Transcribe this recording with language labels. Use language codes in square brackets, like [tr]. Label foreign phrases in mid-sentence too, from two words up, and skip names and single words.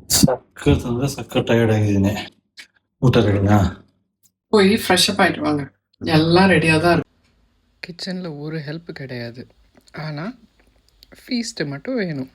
[kn] ಸಕ್ಕರ್ ಟೈರ್ಡ್ ಆಗಿದ್ದೀನಿ. ಊಟ ರೆಡಿನಾ? [ta] போய் ஃப்ரெஷ்அப் ஆயிட்டு வாங்க. எல்லாம் ரெடியாக தான் இருக்கு. கிச்சனில் ஒரு ஹெல்ப் கிடையாது, ஆனால் ஃபீஸ்ட்டு மட்டும் வேணும்.